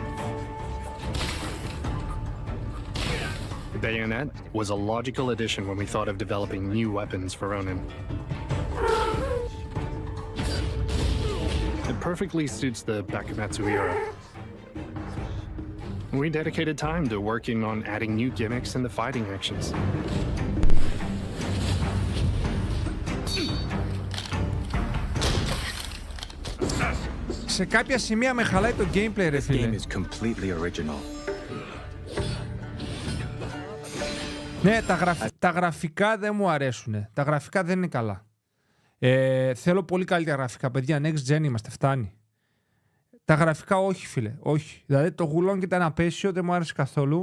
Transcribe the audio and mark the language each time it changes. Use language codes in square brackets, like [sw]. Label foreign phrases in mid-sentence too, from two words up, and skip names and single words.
[en] Bayonet was a logical addition when we thought of developing new weapons for Ronin. It perfectly suits the Bakumatsu era. We dedicated time to working on adding new gimmicks in the fighting actions. [el] Σε κάποια σημεία με χαλάει το gameplay, ρε [en] This game [el] φίλε. [en] is completely original. [el] Ναι, τα γραφικά δεν μου αρέσουν. Τα γραφικά δεν είναι καλά. Θέλω πολύ καλύτερα γραφικά, παιδιά. [en] Next gen [el] είμαστε, φτάνει. Τα γραφικά όχι, φίλε. Όχι. Δηλαδή το γουλόν και τα αναπέσιο δεν μου άρεσε καθόλου.